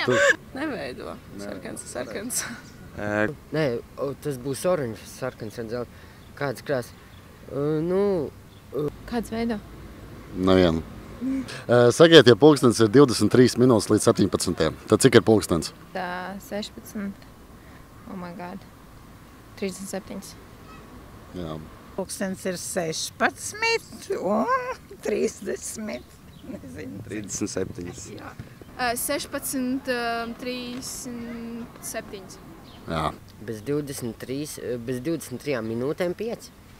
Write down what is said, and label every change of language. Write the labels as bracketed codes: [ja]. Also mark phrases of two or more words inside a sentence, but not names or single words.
[lv] zinām. Neveido. Sarkans. Nē, tas būs oranžs, sarkans un dzeltens. Kādas krāsas? Kāds veido? Nevienu. Sakiet, ja pulkstens ir 23 minūtes līdz 17. Tad cik ir pulkstens? Tā 16. [en] Oh my god. 37. [lv] Jā. Pulkstens ir 16 un 30. Nezinu. 37. Jā. 16, 37. Jā. Bez 23 minūtēm 5.